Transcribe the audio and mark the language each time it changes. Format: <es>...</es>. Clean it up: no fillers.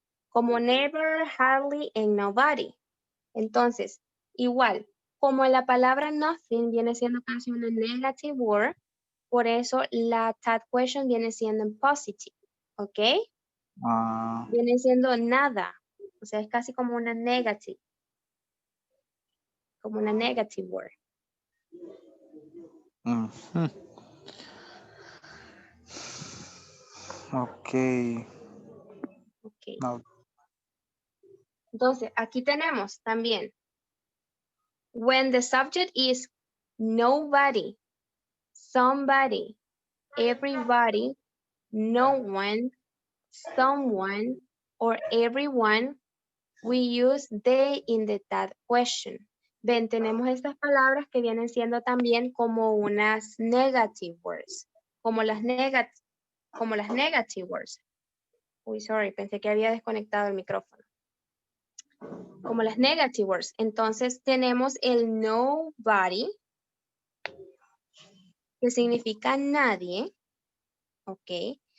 <es>Como never, hardly, and nobody. Entonces, igual, como la palabra nothing viene siendo casi una negative word, por eso la that question viene siendo en positive, ¿ok? Viene siendo nada, o sea, es casi como una negative. como una negative word. Ujú. Ok. Okay. No. Entonces, aquí tenemos también.</es> <en>When the subject is nobody, somebody, everybody, no one, someone, or everyone, we use they in the that question.</en> <es>Ven, tenemos estas palabras que vienen siendo también como unas negative words, como las negative words. Uy, sorry, pensé que había desconectado el micrófono. Como las negative words. Entonces tenemos el nobody, que significa nadie, ¿ok?</es>